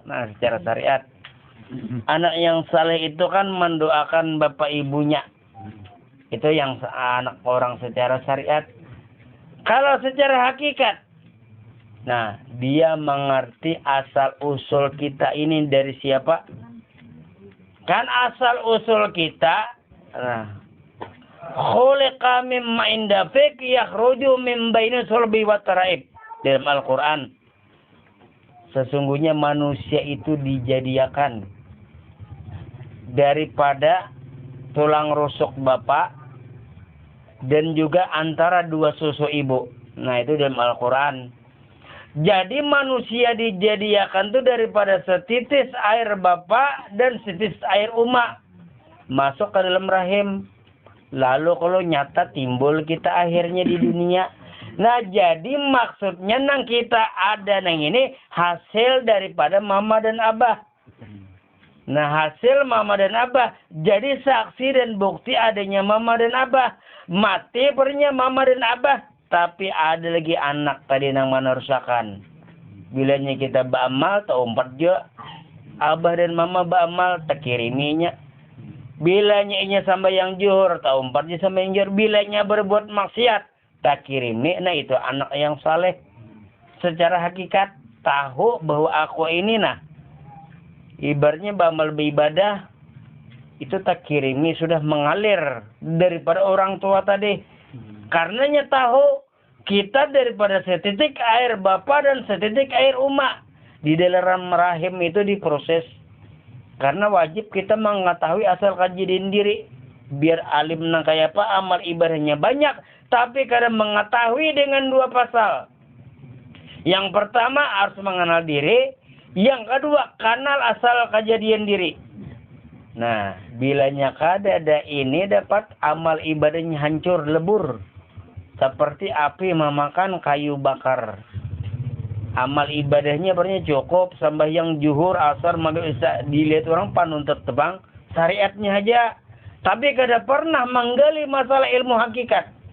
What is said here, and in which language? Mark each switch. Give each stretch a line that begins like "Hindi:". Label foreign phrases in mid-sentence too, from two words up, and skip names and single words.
Indonesian: Nah, secara syariat, anak yang saleh itu kan mendoakan bapak ibunya. Itu yang anak orang secara syariat. Kalau secara hakikat, dia mengerti asal usul kita ini dari siapa? Kan asal usul kita,
Arabic: khuliqa mimma inda fik yakhruju min baini sulbi wa taraib.
Indonesian: Dalam Al-Quran, sesungguhnya manusia itu dijadikan daripada tulang rusuk bapak dan juga antara dua susu ibu. Nah, itu dalam Al-Quran. Jadi manusia dijadikan itu daripada setitis air bapak dan setitis air umak masuk ke dalam rahim. Lalu kalau nyata timbul kita akhirnya di dunia.
Banjar: Nah, jadi maksudnya nang kita ada nang ini hasil daripada mama dan abah. Nah, hasil mama dan abah. Jadi saksi dan bukti adanya mama dan abah. Mati pernya mama dan abah. Tapi ada lagi anak tadi yang menerusakan. Bilanya kita beramal, tak umpat juga. Abah dan mama beramal, tak kiriminya. Bilanya inya sampai yang juhur, tak umpat juga sampai yang juhur. Bilanya berbuat maksiat, tak kirimi.
Indonesian: Nah, itu anak yang saleh. Secara hakikat, tahu bahwa aku ini ibaratnya beramal beribadah, itu tak kirimi sudah mengalir daripada orang tua tadi. Karenanya tahu kita daripada setitik air bapa dan setitik air umak di dalam rahim itu diproses. Karena wajib kita mengetahui asal kajian diri.
Banjar: Biar alim nang kayak apa amal ibadahnya banyak, tapi kadang mengetahui dengan 2 pasal.
Indonesian: Yang pertama harus mengenal diri. Yang kedua, kenal asal kejadian diri.
Banjar: Nah, bilanya kadada ini dapat amal ibadahnya hancur, lebur.
Indonesian: Seperti api memakan kayu bakar. Amal ibadahnya berarti cukup sembahyang zuhur, asar, maghrib, isya. Dilihat orang panuntut tebang syariatnya aja. Tapi kada pernah menggali masalah ilmu hakikat.